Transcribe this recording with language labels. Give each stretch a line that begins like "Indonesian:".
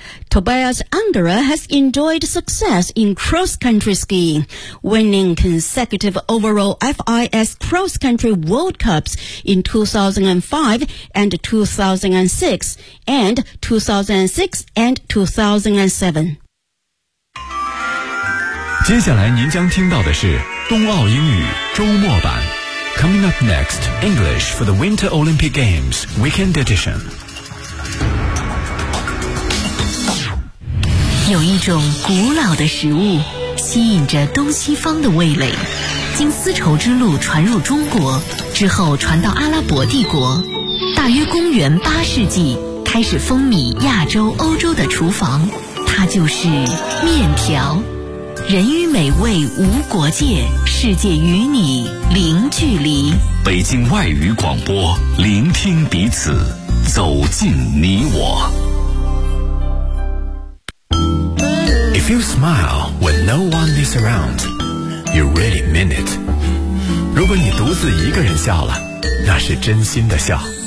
English: Tobias Angerer has enjoyed success in cross-country skiing, winning consecutive overall FIS cross-country World Cups in 2005 and 2006, and 2006 and 2007.
Chinese: 接下来您将听到的是冬奥英语周末版。
English: Coming up next, English for the Winter Olympic Games Weekend Edition.
Chinese: 有一种古老的食物吸引着东西方的味蕾，经丝绸之路传入中国之后传到阿拉伯帝国，大约公元八世纪开始风靡亚洲欧洲的厨房，它就是面条。人与美味无国界，世界与你零距离。北京外语广播，聆听彼此，走进你我。
English: If you smile when no one is around, you really mean it.
Chinese: 如果你独自一个人笑了，那是真心的笑。